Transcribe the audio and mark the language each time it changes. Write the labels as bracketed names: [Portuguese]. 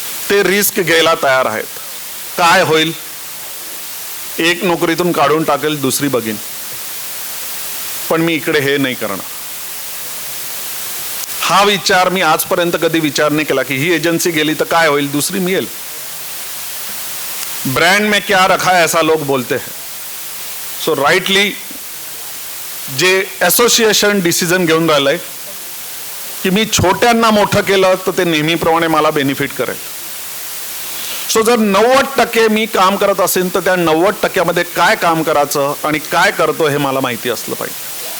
[Marathi] ते रिस्क घ्यायला तयार आहेत. काय होईल? एक नोकरीतून काढून टाकेल, दुसरी बघीन, पण मी इकडे हे नाही करणार. हा विचार मी आजपर्यंत कधी विचार नाही केला की ही एजन्सी गेली तर काय होईल, दुसरी मिळेल. [Hindi] ब्रँड में क्या रखा है ऐसा लोग बोलते हैं. [Marathi] सो राईटली जे असोसिएशन डिसिजन घेऊन राहिलंय की मी छोट्यांना मोठं केलं तर ते नेहमीप्रमाणे मला बेनिफिट करेल. सो जर 90% मी काम करत असेल तर त्या 90% काय काम करायचं आणि काय करतो हे मला माहिती असलं पाहिजे.